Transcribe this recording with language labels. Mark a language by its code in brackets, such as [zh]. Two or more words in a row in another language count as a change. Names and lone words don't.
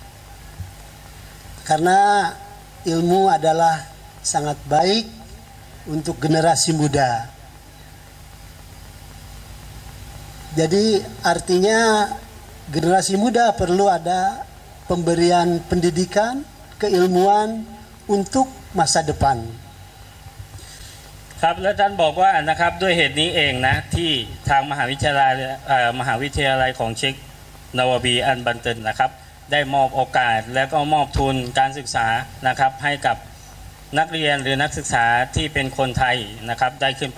[id] Karena ilmu adalah sangat baik untuk generasi muda. Jadi artinya generasi muda perlu ada pemberian pendidikan, keilmuan untuk masa depan. [th] ครับและท่านบอกว่านะครับด้วยเหตุนี้เองนะที่ทางมหาวิทยาลัยของเช็คนาวาบีอันบันเตินนะครับได้มอบโอกาสและก็มอบทุนการศึกษานะครับให้กับนักเรียนหรือนักศึกษาที่เป็นคนไทยนะครับได้ขึ้นไป